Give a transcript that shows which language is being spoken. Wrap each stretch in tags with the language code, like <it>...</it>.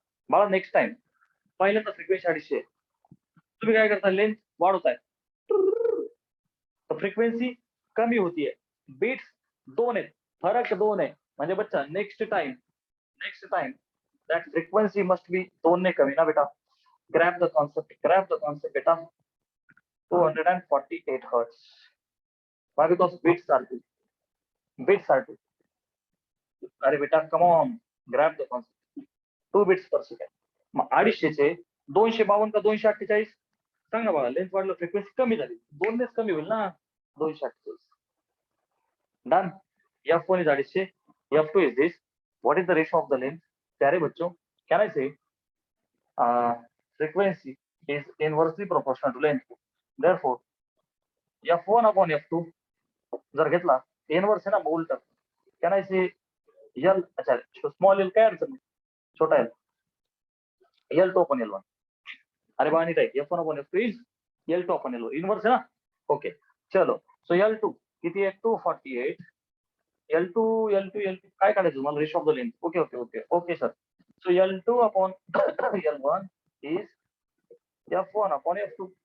<mr>मला next time पहिल्यांदा frequency 250 तुम्ही काय करता, लेंथ वाढवताय तर फ्रिक्वेन्सी कमी होतीये, बीट्स 2 आहेत, फरक 2 आहे. म्हणजे बच्चा next time</mr> <en>that frequency must be 2</en> <mr>ने कमी ना बेटा.</mr> <en>grab the concept बेटा. 248 hertz. Why? Because bits are 2. अरे बेटा come on, grab the concept. 2 bits per second.</en> <mr>मग 250 चे 252 का 248 सांग ना बाळा. लेंथ वाढलं, फ्रिक्वेन्सी कमी झाली, 2 नेच कमी होईल ना.</mr> <en>248. Done. F1 is 250, F2 is this. What is the ratio of the length?</en> <hi>प्यारे बच्चों,</hi> <en>can I say frequency is inversely proportional to length.</en> <mr>Therefore, F1 upon F2 जर घेतला इनवर्स आहे ना, उलट.</mr> <en>can I say L,</en> <hi>अच्छा</hi> <mr>small L काय अडचण नाही, छोटा L, L2 upon L1. अरे बाळा नीट आहे, F1 upon F2 is L2 upon L1,</mr> <hi>inverse है ना. ओके चलो.</hi> <mr>सो L2 किती आहे, 248. L2 काय काढायचं मला,</mr> <en>Ratio of the length. Okay sir. So L2 upon L1 is F1 upon F2.</en>